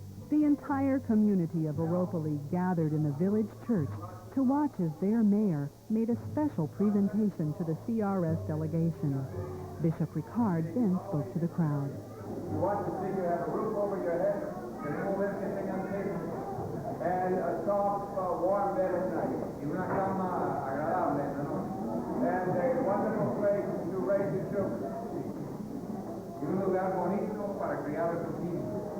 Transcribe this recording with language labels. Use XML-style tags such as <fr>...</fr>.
<en>The entire community of Oropoli gathered in the village church to watch as their mayor made a special presentation to the CRS delegation. Bishop Ricard then spoke to the crowd. You want to see you have a roof over your head, and no everything on the table, and a soft, warm bed at night.</en> <es>Y una cama agradable en la noche.</es> <en>And a wonderful place to raise your children.</en> <es>Y un lugar bonito para criar a sus niños.</es>